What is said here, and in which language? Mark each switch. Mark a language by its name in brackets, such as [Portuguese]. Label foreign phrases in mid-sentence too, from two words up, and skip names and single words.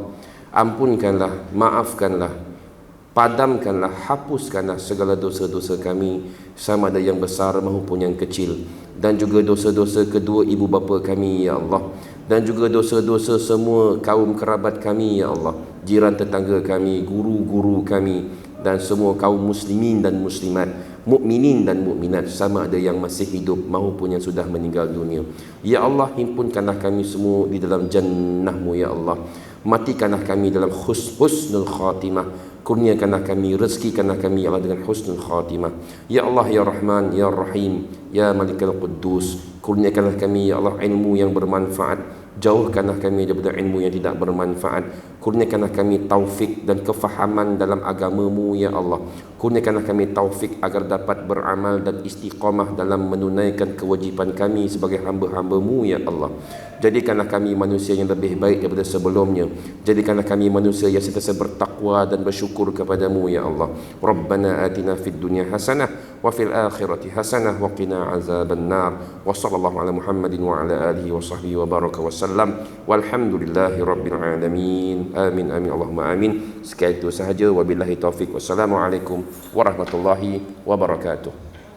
[Malay] Ampunkanlah, maafkanlah, padamkanlah, hapuskanlah segala dosa-dosa kami, sama ada yang besar maupun yang kecil, dan juga dosa-dosa kedua ibu bapa kami [Arabic] يا الله, [Malay] dan juga dosa-dosa semua kaum kerabat kami [Arabic] يا الله, [Malay] jiran tetangga kami, guru-guru kami, dan semua kaum muslimin dan muslimat, mukminin dan mukminat, sama ada yang masih hidup maupun yang sudah meninggal dunia. [Arabic] يا الله, [Malay] himpunkanlah kami semua di dalam jannah-Mu [Arabic] يا الله. [Malay] Matikanlah kami dalam [Arabic] حسن الخاتمة. [Malay] Kurniakanlah kami, rezekikanlah kami [Arabic] يا الله [Malay] dengan [Arabic] حسن الخاتمة. يا الله يا رحمن يا رحيم يا مالك القدوس, [Malay] kurniakanlah kami [Arabic] يا الله [Malay] ilmu yang bermanfaat. Jauhkanlah kami daripada ilmu yang tidak bermanfaat. Kurniakanlah kami taufik dan kefahaman dalam agama-Mu [Arabic] يا الله. [Malay] Kurniakanlah kami taufik agar dapat beramal dan istiqamah dalam menunaikan kewajipan kami sebagai hamba-hamba-Mu [Arabic] يا الله. [Malay] Jadikanlah kami manusia yang lebih baik daripada sebelumnya. Jadikanlah kami manusia yang sentiasa bertakwa dan bersyukur kepadamu [Arabic] يا الله. ربنا آتنا في الدنيا حسنة وفي الآخرة حسنة وقنا عذاب النار. وصلى الله على محمد وعلى آله وصحبه وبارك وسلم. والحمد لله رب العالمين. آمين آمين اللهم آمين. [Malay] Sekian itu sahaja, [Arabic] وبالله التوفيق. والسلام عليكم ورحمة الله وبركاته.